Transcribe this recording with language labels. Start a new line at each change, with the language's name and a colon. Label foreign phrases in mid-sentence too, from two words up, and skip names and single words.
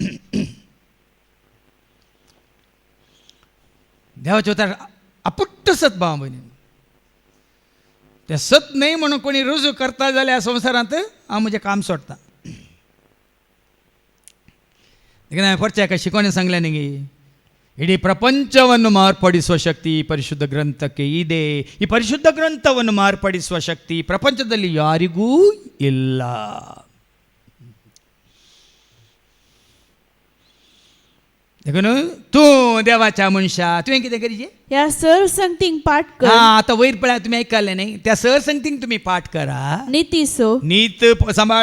Konkani: देवाचे उतार अपुट्ट सत भाव भयणी तें सत न्ही म्हणून कोणी रुजू करता जाल्यार संवसारांत हांव म्हजें काम सोडटां देखीन हांवें परचें हाका शिकोवणें सांगलें न्ही गे
Kannada: ಇಡೀ ಪ್ರಪಂಚವನ್ನು ಮಾರ್ಪಡಿಸುವ ಶಕ್ತಿ ಪರಿಶುದ್ಧ ಗ್ರಂಥಕ್ಕೆ ಇದೆ. ಈ ಪರಿಶುದ್ಧ ಗ್ರಂಥವನ್ನು ಮಾರ್ಪಡಿಸುವ ಶಕ್ತಿ ಪ್ರಪಂಚದಲ್ಲಿ ಯಾರಿಗೂ ಇಲ್ಲ.
Konkani: देखून तूं देवाच्या मनशा तुवें कितें करीचे ह्या सरसंगतींक पाठ कर. आतां वयर पळय तुमी आयकल्लें न्ही त्या सरसंगतींक तुमी पाठ करा. नीतीसो नीत सांबाळ